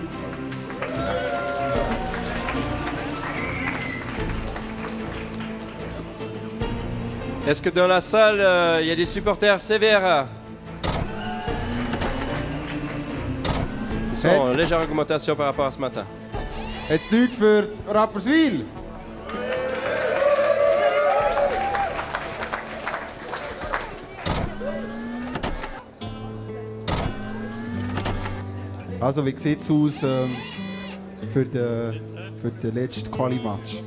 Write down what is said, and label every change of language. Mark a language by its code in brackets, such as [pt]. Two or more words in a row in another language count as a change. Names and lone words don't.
[fr] Est-ce que dans la salle, il y a des supporters Severa? Ils sont en légère augmentation par rapport à ce matin. [de] Jetzt Leute für Rapperswil. Also, wie sieht es aus für den letzten Quali-Match?